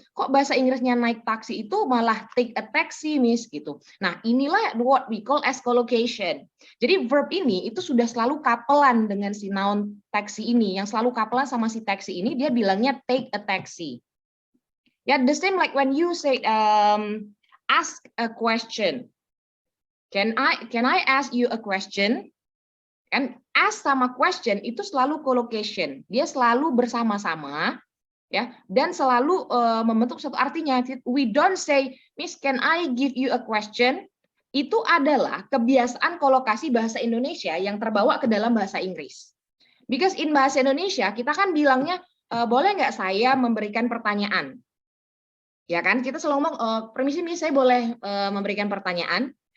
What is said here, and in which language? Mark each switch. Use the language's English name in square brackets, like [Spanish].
[Indonesian] Kok bahasa Inggrisnya naik taksi itu malah [English] take a taxi, [Indonesian] Miss? Gitu. Nah, inilah [English] what we call as collocation. [Indonesian] Jadi verb ini itu sudah selalu kapelan dengan si noun taxi ini. Yang selalu kapelan sama si taxi ini, dia bilangnya [English] take a taxi. Ya, the same like when you say ask a question. Can I ask you a question? [Indonesian] Kan ask sama question itu selalu collocation. Dia selalu bersama-sama ya dan selalu membentuk satu artinya. [English] We don't say, Miss, can I give you a question? [Indonesian] Itu adalah kebiasaan kolokasi bahasa Indonesia yang terbawa ke dalam bahasa Inggris. [English] Because in [Indonesian] bahasa Indonesia kita kan bilangnya boleh nggak saya memberikan pertanyaan? Ya kan, kita selalu ngomong permisi Miss, saya boleh memberikan pertanyaan.